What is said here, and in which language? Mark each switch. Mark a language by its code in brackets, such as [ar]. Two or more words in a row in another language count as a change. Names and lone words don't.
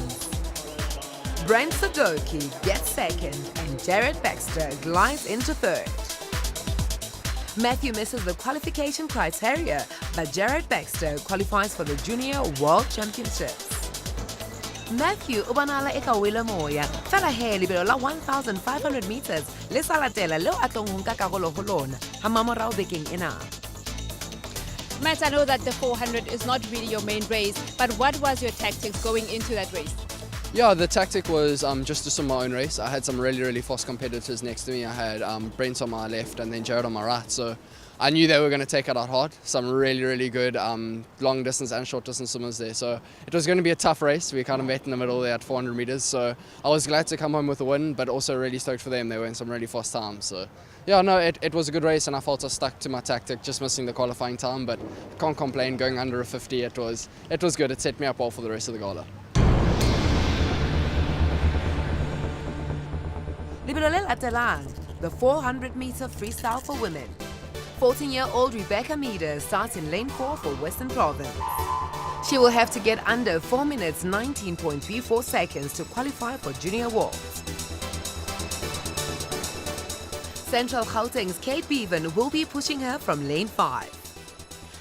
[en] Brent Sudoki gets second and Jared Baxter glides into third. Matthew misses the qualification criteria, but Jared Baxter qualifies for the Junior World Championships. [st] Matthew o bonala eka o ile moya fela he lebelo la 1,500 meters le sa latela leo a tlong ho nka karolo ho lona ha mamorao bekeng ena. [en] Matt, I know that the 400 is not really your main race, but what was your tactics going into that race? Yeah, the tactic was just to swim my own race. I had some really fast competitors next to me. I had Brent on my left and then Jared on my right. So I knew they were going to take it out hard. Some really good long distance and short distance swimmers there. So it was going to be a tough race. We kind of met in the middle there at 400 meters. So I was glad to come home with a win, but also really stoked for them. They were in some really fast times. So yeah, no, it was a good race and I felt I stuck to my tactic, just missing the qualifying time, but can't complain. Going under a 50, it was good. It set me up well for the rest of the gala. [st] Lebelo le latelang, [en] the 400-meter freestyle for women. 14-year-old Rebecca Meader starts in lane 4 for Western Province. She will have to get under 4 minutes 19.34 seconds to qualify for Junior Worlds. Central Gauteng's Kate Bevan will be pushing her from lane 5.